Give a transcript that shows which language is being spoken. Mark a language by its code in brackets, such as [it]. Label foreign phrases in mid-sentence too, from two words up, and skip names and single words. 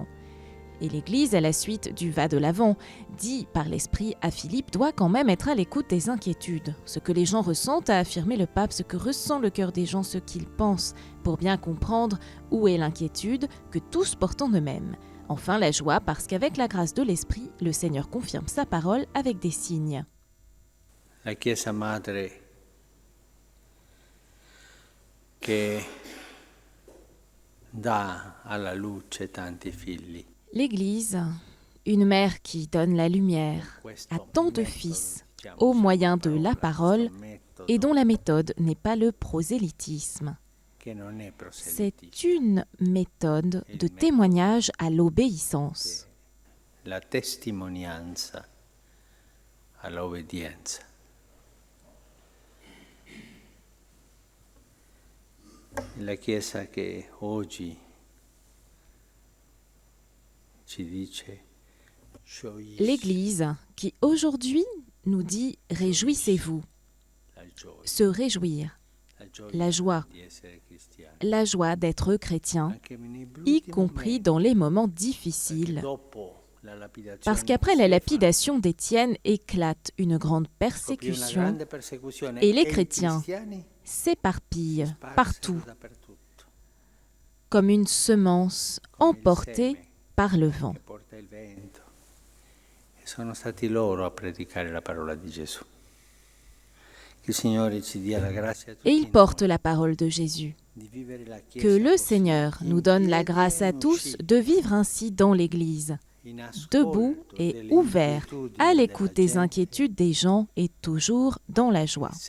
[fr] Et l'Église, à la suite du va de l'avant, dit par l'Esprit à Philippe, doit quand même être à l'écoute des inquiétudes. Ce que les gens ressentent, a affirmé le pape, ce que ressent le cœur des gens, ce qu'ils pensent, pour bien comprendre où est l'inquiétude que tous portent en eux-mêmes. Enfin, la joie, parce qu'avec la grâce de l'Esprit, le Seigneur confirme sa parole avec des signes. [it] La Chiesa Madre che dà alla luce tanti figli. [fr] L'Église, une mère qui donne la lumière à tant de fils au moyen de la parole et dont la méthode n'est pas le prosélytisme. C'est une méthode de témoignage à l'obéissance. [it] La testimonianza all'obbedienza. La Chiesa che oggi [fr] l'Église qui aujourd'hui nous dit « Réjouissez-vous », se réjouir, la joie d'être chrétien, y compris dans les moments difficiles. Parce qu'après la lapidation d'Étienne éclate une grande persécution et les chrétiens s'éparpillent partout, comme une semence emportée par le vent. [it] Sono stati loro a predicare la parola di Gesù. Che il Signore ci dia la grazia a tutti. [fr] Et ils portent la parole de Jésus. Que le Seigneur nous donne la grâce à tous de vivre ainsi dans l'Église, debout et ouvert, à l'écoute des inquiétudes des gens et toujours dans la joie.